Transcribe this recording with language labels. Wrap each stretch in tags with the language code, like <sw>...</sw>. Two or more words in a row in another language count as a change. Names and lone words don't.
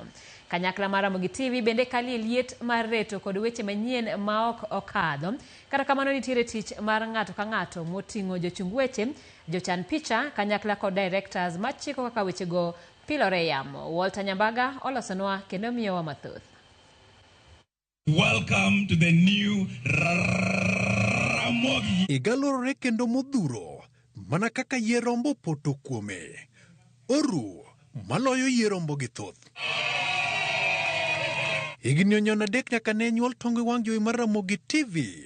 <luo>Kanyakla mar Ramogi TV bende kali e liet mar reto kod weche manyien ma ok okadho. Kata kamano nitiere tich mar ng'ato ka ng'ato moting'o jochung weche, jochan picha, kanyakla kod directors machiko kaka wechego pilore e yamo. Walter Nyambaga olosonwa kendo miyowa mathoth.</luo> <en>Welcome to the new Ramogi.</en> <luo>Igalorore kendo modhuro mana kaka yierombo poto kuome. Oru maloyo yierombo gi thoth. Igni onyon adek nyaka ne nyuol tong' wang' jowi mar Ramogi TV.</luo>